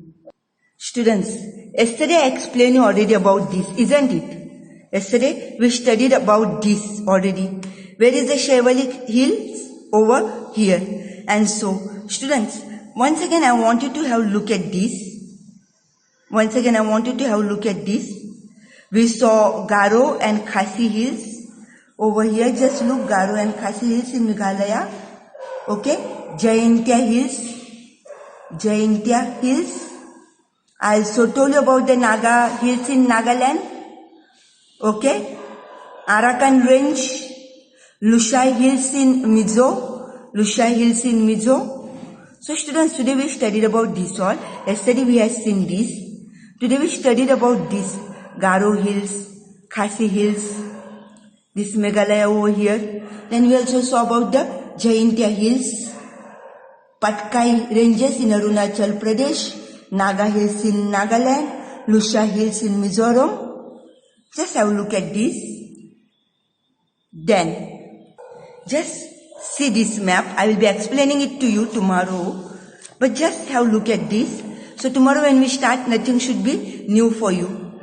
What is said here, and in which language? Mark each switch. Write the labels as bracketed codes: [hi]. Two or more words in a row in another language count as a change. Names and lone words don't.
[en] Students, yesterday I explained you already about this, isn't it? Yesterday we studied about this already. Where is the Shivalik hills? Over here. And so, students, once again I want you to have a look at this. Once again, I want you to have a look at this. We saw Garo and Khasi hills. Over here, just look, Garo and Khasi hills in Meghalaya. Okay, Jaintia hills. I also told you about the Naga hills in Nagaland. Okay, Arakan range, Lushai hills in Mizo. So students, today we studied about this all. Yesterday we have seen this. Today we studied about this Garo hills, Khasi hills, this Meghalaya over here. Then we also saw about the Jaintia hills, Patkai ranges in Arunachal Pradesh, Naga hills in Nagaland, Lusha hills in Mizoram. Just have a look at this. Then, just see this map. I will be explaining it to you tomorrow. But just have a look at this. So tomorrow when we start, nothing should be new for you.